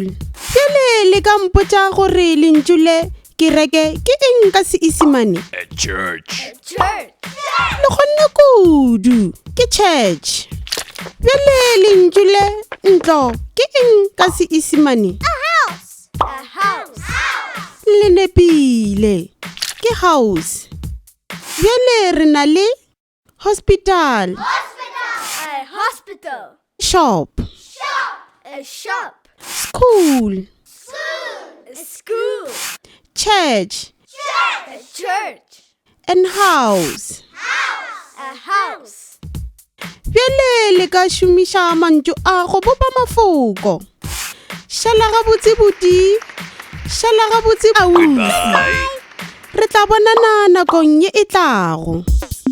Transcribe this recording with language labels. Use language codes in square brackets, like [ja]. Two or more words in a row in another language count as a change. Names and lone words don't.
[nso] Bjale le ka mpotša gore lentšu le kereke ke eng ka Seesimane? [en] A church. A church. [nso] Le kgonne kudu, ke church. Bjale lentšu le ntlo ke eng ka Seesimane? [en] A house. A house. [nso] Le nepile, ke house. Bjale re na le hospital, [en] A hospital. shop, A shop. school, A school. church, A church. and house. A house. [nso] Bjale le ka šomiša mantšu a go bopa mafoko. Šala gabotse Buti, šala gabotse Ausi. Bye. Re tla bonana nakong ye e tlago.